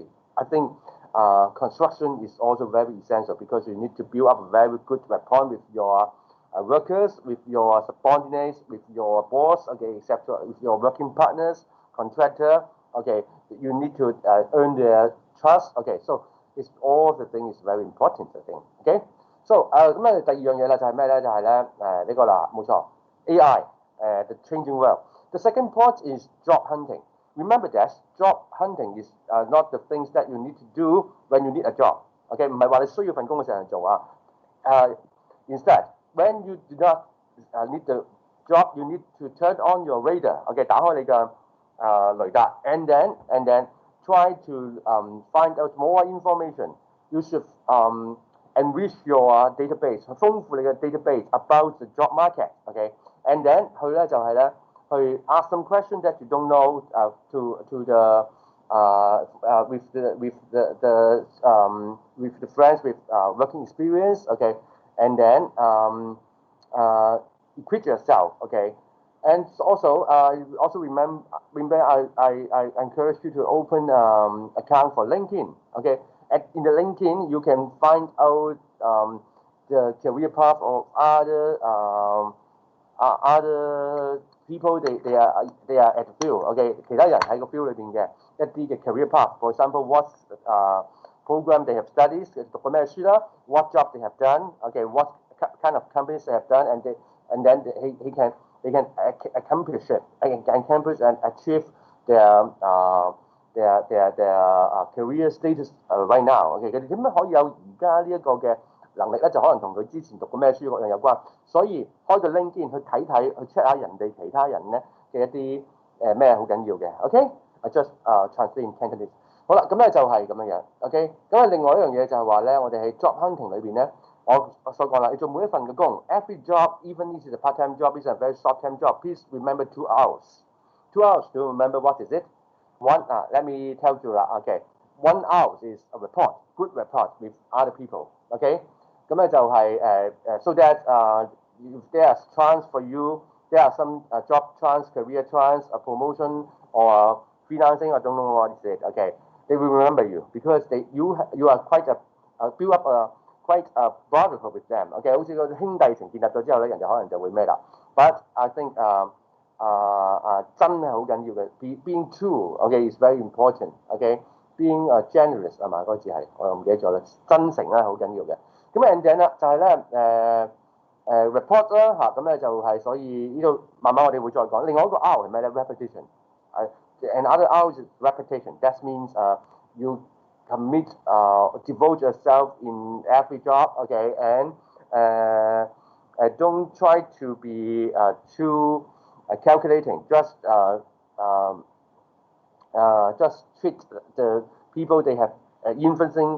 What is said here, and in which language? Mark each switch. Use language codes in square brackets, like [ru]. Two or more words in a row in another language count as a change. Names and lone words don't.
[en] I think construction is also very essential because you need to build up a very good rapport with your workers, with your subordinates, with your boss, okay, etc., with your working partners, contractor, Okay, you need to earn their trust. Okay, so it's all the thing is very important. I think. Okay, so [yue] 咁咧第二樣嘢咧就係咩咧？就係咧呢個啦，冇錯 [en] AI the changing world. The second point is job hunting. Remember that job hunting is not the things that you need to do when you need a job. Okay， [yue] 唔係話你需要份工嘅時候做啊。 [en] Instead, when you do not need the job, you need to turn on your radar. Okay， [yue] 打開你嘅雷達 [en] and then try to find out more information. You should enrich your database， [yue] 豐富你嘅 database about the job market. [en] Okay，and then [yue] 去咧就係咧去 [en] ask some questions that you don't know to the with the friends with working experience. Okay，and then equip yourself. Okay，and also remember I encourage you to open account for LinkedIn. Okay, in the LinkedIn you can find out the career path of other people they are at the field. [yue] Okay， 其他人喺個 field 裏邊嘅一啲嘅 [en] career path. For example, what program they have studied， [yue] 讀過咩書啦 [en] ，what job they have done. Okay, what kind of companies they have done, and then they can accomplish it, accomplish and achieve their career status right now. [yue] OK， 佢哋點樣可以有而家呢一個嘅能力咧？就可能同佢之前讀過咩書嗰樣有關。所以開個 LinkedIn 去睇睇，去 check 下人哋其他人咧嘅一啲咩好緊要嘅。OK， [en] I just translate in Cantonese。 [yue] 好啦，咁咧就係咁樣樣。OK， 咁啊另外一樣嘢就係話咧，我哋喺 [en] job hunting [yue] 裏邊咧。我所講啦，你做每一份嘅工 [en] ，every job, even if it's a part-time job, it's a very short-term job. Please remember 2 hours. 2 hours to remember what is it? One, let me tell you 啦。Okay, 1 hour is a report, good report with other people. Okay， [yue] 咁咧就係 [en] so that if there is chance for you, there are some job chance, career chance, a promotion or freelancing. I don't know what is it. Okay, they will remember you because you are quite build up quite a brotherhood with them. [yue] Okay， 好似個兄弟情建立咗之後咧，人哋可能就會咩啦。 [en] But I think [yue] 真係好緊要嘅 ， [en] being true. Okay, is very important. Okay，being generous [yue] 係嘛？嗰個字係我又唔記得咗啦。真誠咧好緊要嘅。咁 [en] and then [yue] 啦，就係咧report 啦嚇，咁咧就係所以呢度慢慢我哋會再講。另外一個 R 係咩咧 ？repetition。 [en] Another R is repetition. That means you commit, devote yourself in every job. Okay, and don't try to be too calculating. Just treat the people they have influencing.